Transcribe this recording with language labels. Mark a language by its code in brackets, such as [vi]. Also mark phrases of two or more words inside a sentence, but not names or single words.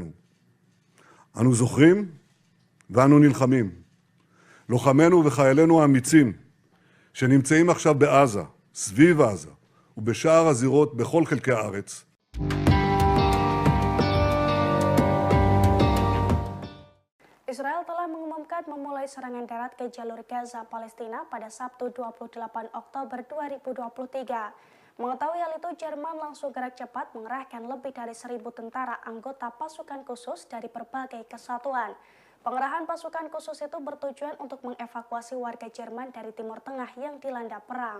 [he] אנו זוכרים ואנו נלחמים. לוחמינו וחיילינו האמיצים שנמצאים עכשיו בעזה, סביב עזה ובשאר הזירות בכל חלקי הארץ. [id] Israel telah mengumumkan memulai serangan darat ke jalur Gaza, Palestina pada Sabtu 28 Oktober 2023. Mengetahui hal itu, Jerman langsung gerak cepat mengerahkan lebih dari 1.000 tentara anggota pasukan khusus dari berbagai kesatuan. Pengerahan pasukan khusus itu bertujuan untuk mengevakuasi warga Jerman dari Timur Tengah yang dilanda perang.